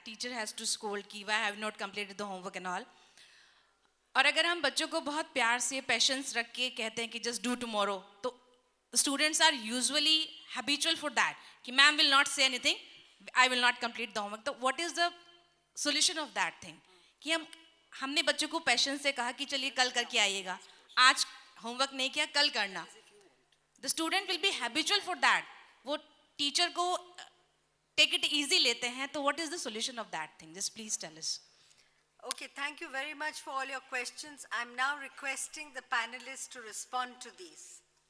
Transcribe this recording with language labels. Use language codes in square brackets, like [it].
[en] Teacher has to scold कि why I have not completed the homework and all. [hi] और अगर हम बच्चों को बहुत प्यार से पेशेंस रख के कहते हैं कि [en] just do tomorrow, तो students are usually habitual for that कि ma'am will not say anything, I will not complete the homework. So what is the solution of that thing? [hi] कि हमने बच्चों को पेशेंस से कहा कि चलिए कल करके आइएगा, आज होमवर्क नहीं किया, कल करना. [en] The student will be habitual for that. [hi] वो टीचर को [en] take it easy [hi] लेते हैं, तो [en] what is the solution of that thing? Just please tell us. Okay, thank you very much for all your questions. I'm now requesting the panelists to respond to these.